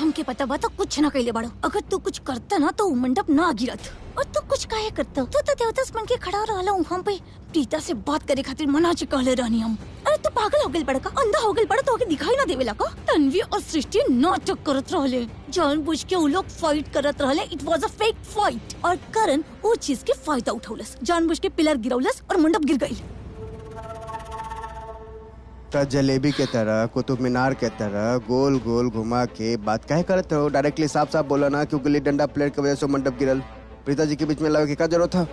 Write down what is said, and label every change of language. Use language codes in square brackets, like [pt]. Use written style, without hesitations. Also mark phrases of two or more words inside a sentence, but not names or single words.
[bho] हमके पता बा तो कुछ ना कैले बाड़ो। अगर तू कुछ करता ना तो वो मंडप ना गिरत। और तू कुछ काहे करता? तू तो देवदास बन के खड़ा रहला वहाँ पे प्रीता से बात करे खातिर मना के कहले रहनी हम। अरे तू पागल हो गइल बड़ा का? अंधा हो गइल बड़ा तो दिखाई ना देवेला का? तन्वी और सृष्टि नाटक करत रहले। जानबूझ के वो लोग फाइट करत रहले। [en] it was a fake fight [bho] और करण वो चीज के फायदा उठौलस। जानबूझ के पिलर गिरौलस और मंडप गिर गइल। तो जलेबी के तरह कुतुब मीनार के तरह गोल गोल घुमा के बात काहे करते हो? डायरेक्टली साफ साफ बोला ना क्योंकि गिल्ली डंडा प्लेट की वजह से मंडप गिरल। प्रीता जी के बीच में लावे के क्या जरूरत था?